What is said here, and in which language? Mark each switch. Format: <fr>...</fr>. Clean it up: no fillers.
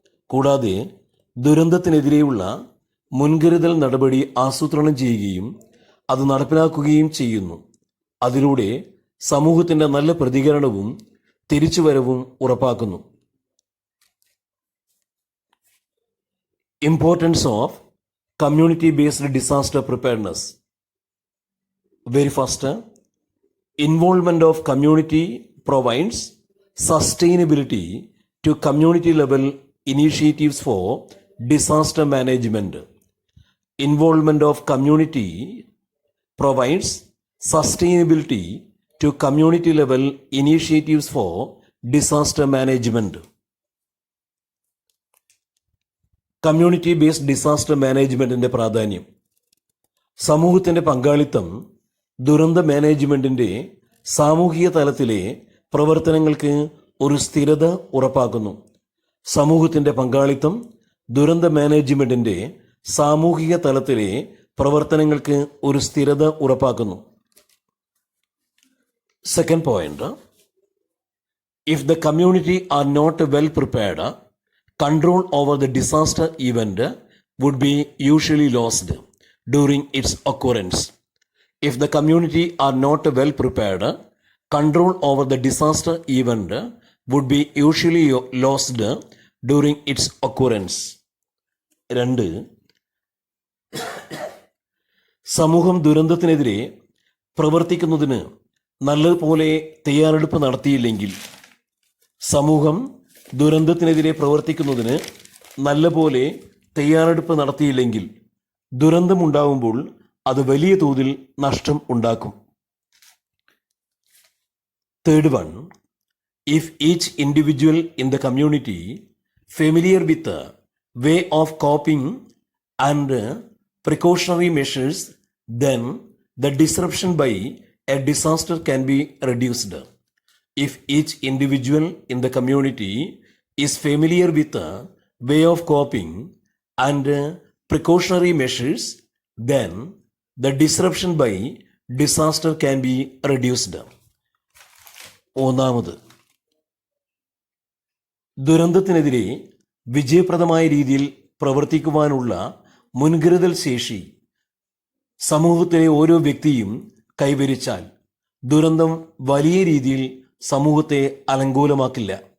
<ml>കൂടാതെ ദുരന്തത്തിനെതിരെയുള്ള മുൻകരുതൽ നടപടി ആസൂത്രണം ചെയ്യുകയും അത് നടപ്പിലാക്കുകയും ചെയ്യുന്നു. അതിലൂടെ സമൂഹത്തിൻ്റെ നല്ല പ്രതികരണവും തിരിച്ചുവരവും ഉറപ്പാക്കുന്നു.</ml> <en>Importance of community based disaster preparedness. Very first, involvement of community provides sustainability to community level initiatives for disaster management. Involvement of community provides sustainability to community level initiatives for disaster management.</en> <ml>Community based disaster മാനേജ്മെൻറ്റിൻ്റെ പ്രാധാന്യം. സമൂഹത്തിൻ്റെ പങ്കാളിത്തം ദുരന്ത മാനേജ്മെൻറ്റിൻ്റെ സാമൂഹിക തലത്തിലെ പ്രവർത്തനങ്ങൾക്ക് ഒരു സ്ഥിരത ഉറപ്പാക്കുന്നു. സമൂഹത്തിൻ്റെ പങ്കാളിത്തം ദുരന്ത മാനേജ്മെൻറ്റിൻ്റെ സാമൂഹിക തലത്തിലെ പ്രവർത്തനങ്ങൾക്ക് ഒരു സ്ഥിരത ഉറപ്പാക്കുന്നു.</ml> <en>Second point, if the community are not well prepared, control over the disaster event would be usually lost during its occurrence. If the community are not well prepared, control over the disaster event would be usually lost during its occurrence. 2.</en> <ml>സമൂഹം ദുരന്തത്തിനെതിരെ പ്രവർത്തിക്കുന്നതിന് നല്ലതുപോലെ തയ്യാറെടുപ്പ് നടത്തിയില്ലെങ്കിൽ, സമൂഹം ദുരന്തത്തിനെതിരെ പ്രവർത്തിക്കുന്നതിന് നല്ലപോലെ തയ്യാറെടുപ്പ് നടത്തിയില്ലെങ്കിൽ ദുരന്തമുണ്ടാകുമ്പോൾ അത് വലിയ തോതിൽ നഷ്ടം ഉണ്ടാക്കും.</ml> <en>Third one, if each individual in the community familiar with the way of coping and precautionary measures, then the disruption by a disaster can be reduced. If each individual in the community is familiar with the way of coping and precautionary measures, then the disruption by disaster can be reduced.</en> <ml>ഒന്നാമത്, ദുരന്തത്തിനെതിരെ വിജയപ്രദമായ രീതിയിൽ പ്രവർത്തിക്കുവാനുള്ള മുൻകരുതൽ ശേഷി സമൂഹത്തിലെ ഓരോ വ്യക്തിയും കൈവരിച്ചാൽ ദുരന്തം വലിയ രീതിയിൽ സമൂഹത്തെ അലങ്കോലമാക്കില്ല.</ml>